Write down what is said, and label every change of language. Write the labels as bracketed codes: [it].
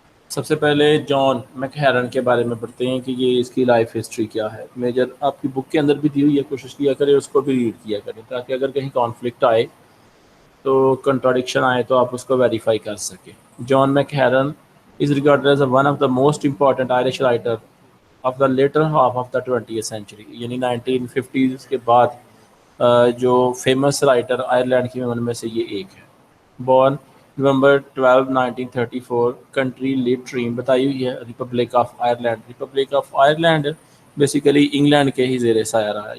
[ur] سب سے پہلے جان میک ہیرن کے بارے میں پڑھتے ہیں کہ یہ اس کی لائف ہسٹری کیا ہے. میجر آپ کی بک کے اندر بھی دی ہوئی ہے، کوشش کیا کریں اس کو بھی ریڈ کیا کریں تاکہ اگر کہیں کانفلکٹ آئے تو کنٹراڈکشن آئے تو آپ اس کو ویریفائی کر سکیں. [en] John McGahern is regarded as one of the most important Irish writer of the later half of the 20th century. [ur] یعنی 1950s کے بعد جو فیمس رائٹر آئرلینڈ کی ان میں سے یہ ایک ہے. بورن نومبر 12 1934، کنٹری لیٹریم بتائی ہوئی ہے republic of Ireland. Republic of Ireland basically England کے ہی زیر سایہ رہا ہے.